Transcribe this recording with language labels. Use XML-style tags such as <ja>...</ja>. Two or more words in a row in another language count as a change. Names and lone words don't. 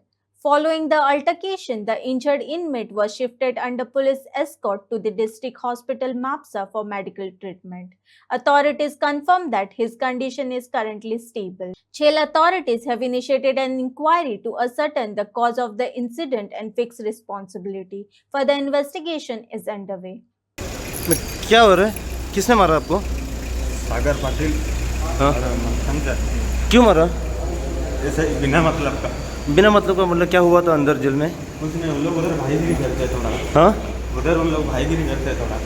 <en>Following the altercation, the injured inmate was shifted under police escort to the district hospital Mapsa for medical treatment. Authorities confirmed that his condition is currently stable. Jail authorities have initiated an inquiry to ascertain the cause of the incident and fix responsibility. Further investigation is underway.</en> <hi>क्या हो रहा है? किसने मारा आपको? सागर पाटिल हाँ? और मंथन चरी। क्यों मारा? ऐसे बिना मतलब का। बिना मतलब का मतलब क्या हुआ था अंदर जेल में? कुछ नहीं, उन लोग उधर भाईगिरी करते हैं थोड़ा। हाँ उधर उन लोग भाईगिरी करते हैं थोड़ा।</hi>